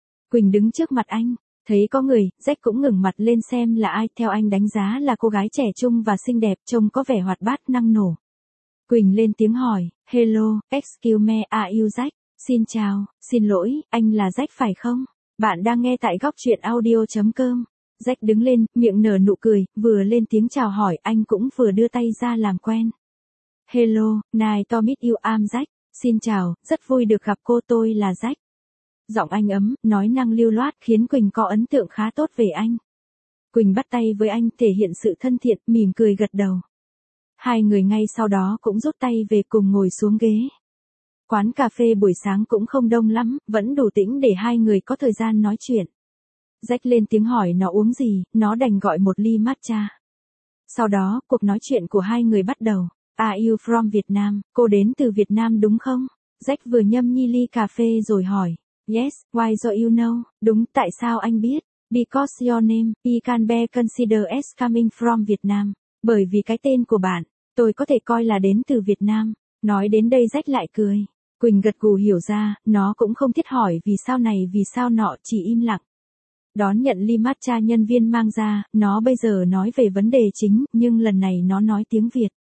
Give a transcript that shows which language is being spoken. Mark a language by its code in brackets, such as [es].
[vi] Quỳnh đứng trước mặt anh, thấy có người, rách cũng ngẩng mặt lên xem là ai, theo anh đánh giá là cô gái trẻ trung và xinh đẹp, trông có vẻ hoạt bát, năng nổ. Quỳnh lên tiếng hỏi, [en] hello, excuse me, are you Jack? [vi] Xin chào, xin lỗi, anh là Jack phải không? Bạn đang nghe tại góc truyện audio.com. Jack đứng lên, miệng nở nụ cười, vừa lên tiếng chào hỏi, anh cũng vừa đưa tay ra làm quen. [en] Hello, nice to meet you, I'm Jack. [vi] Xin chào, rất vui được gặp cô, tôi là Jack. Giọng anh ấm, nói năng lưu loát, khiến Quỳnh có ấn tượng khá tốt về anh. Quỳnh bắt tay với anh, thể hiện sự thân thiện, mỉm cười gật đầu. Hai người ngay sau đó cũng rút tay về cùng ngồi xuống ghế. Quán cà phê buổi sáng cũng không đông lắm, vẫn đủ tĩnh để hai người có thời gian nói chuyện. Jack lên tiếng hỏi nó uống gì, nó đành gọi một ly matcha. Sau đó, cuộc nói chuyện của hai người bắt đầu. [en] Are you from Vietnam? [vi] Cô đến từ Việt Nam đúng không? Jack vừa nhâm nhi ly cà phê rồi hỏi. [en] Yes, why do you know? [vi] Đúng, tại sao anh biết? [en] Because your name, I can be considered as coming from Vietnam. [vi] Bởi vì cái tên của bạn, tôi có thể coi là đến từ Việt Nam. Nói đến đây Jack lại cười. Quỳnh gật gù hiểu ra, nó cũng không thiết hỏi vì sao này vì sao nọ, chỉ im lặng. Đón nhận ly matcha nhân viên mang ra, nó bây giờ nói về vấn đề chính, nhưng lần này nó nói tiếng Việt.